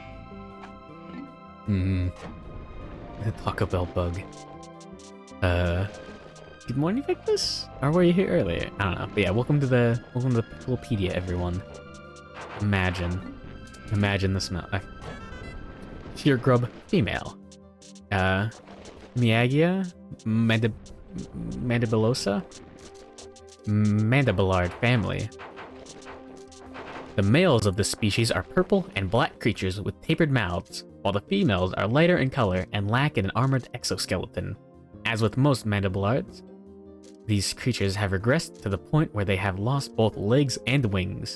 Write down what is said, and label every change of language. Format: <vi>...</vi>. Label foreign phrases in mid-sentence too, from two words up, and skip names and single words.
<en>The Taco Bell bug. Good morning, Victus? Or were you here earlier? I don't know. But yeah, welcome to the Piklopedia, everyone. Imagine the smell. Shear grub female. Miagia mandibulosa. Mandibulard Family. The males of this species are purple and black creatures with tapered mouths, while the females are lighter in color and lack an armored exoskeleton. As with most mandibulards, these creatures have regressed to the point where they have lost both legs and wings.</en>